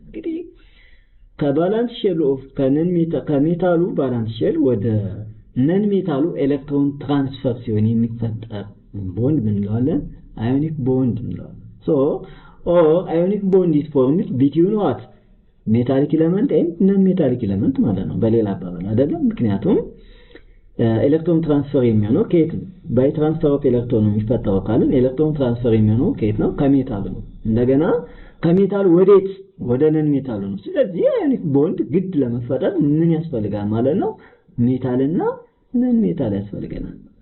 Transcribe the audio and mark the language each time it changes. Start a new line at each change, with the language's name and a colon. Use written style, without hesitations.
Amharic: እንግዲህ ከቫለንስ ሼል ኦፍ ከሜታሉ ቫለንስ ሼል ወደ ነን ሜታሉ ኤሌክትሮን ትራንስፈር ሲሆን የሚፈጠር ቦንድ ምን እንለዋለን? አዮኒክ ቦንድ እንለዋለን።
English: So or ionic bond is formed between what?
Amharic: ሜታሊክ ኤሌመንት ኤንድ ነን ሜታሊክ ኤሌመንት ማለት ነው በሌላ አባባል አይደለም ምክንያቱም ኤሌክትሮን ትራንስፈር የሚሆነው ከየት ነው ባይ ትራንስፈር ኦፍ ኤሌክትሮን የሚፈጠረው ካልን ኤሌክትሮን ትራንስፈር የሚሆነው ከየት ነው ከሜታል ነው እንደገና ከሜታል ወዴት ወደ ነን ሜታል ነው ስለዚህ አዮኒክ ቦንድ ግድ ለመፈጠር ምን ያስፈልጋል ማለት ነው ሜታልና ነን ሜታል ያስፈልገናል